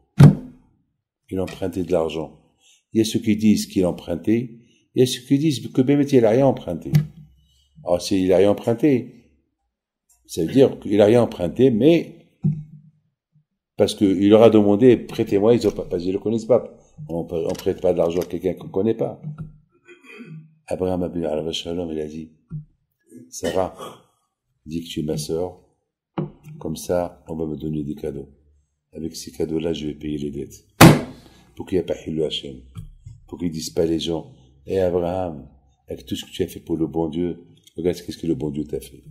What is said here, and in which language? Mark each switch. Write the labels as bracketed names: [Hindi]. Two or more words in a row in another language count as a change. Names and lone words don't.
[French] Il empruntait de l'argent. Il y a ceux qui disent qu'il empruntait, il y a ceux qui disent que Bémet, il n'a rien emprunté. Alors, s'il n'a rien emprunté, ça veut dire qu'il n'a rien emprunté, mais parce qu'il leur a demandé, prêtez-moi, ils ont pas, parce qu'ils le connaissent pas. On prête pas de l'argent à quelqu'un qu'on connaît pas. Abraham [Hebrew] אבינו עליו שלום, [French] il a dit, Sarah, dis que tu es ma sœur, comme ça, on va me donner des cadeaux. Avec ces cadeaux-là, je vais payer les dettes. Pour qu'il n'y ait pas [Hebrew] חילול השם. [French] Pour qu'ils disent pas les gens, Abraham, avec tout ce que tu as fait pour le bon Dieu, regarde ce que le bon Dieu t'a fait.